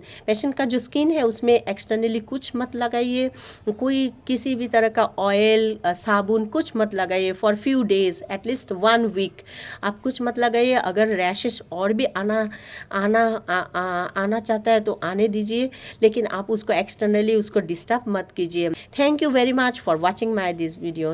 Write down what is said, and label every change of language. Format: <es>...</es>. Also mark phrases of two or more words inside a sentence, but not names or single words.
<hi>पेशेंट का जो स्किन है उसमें एक्सटर्नली कुछ मत लगाइए, कोई किसी भी तरह का ऑयल साबुन कुछ मत लगाइए</hi> <en>for few days, atleast 1 week</en> <hi>आप कुछ मत लगाइए। अगर रैशेस और भी आना चाहता है तो आने दीजिए, लेकिन आप उसको एक्सटर्नली उसको डिस्टर्ब मत कीजिए।</hi> <en>Thank you very much for watching my this video.</en>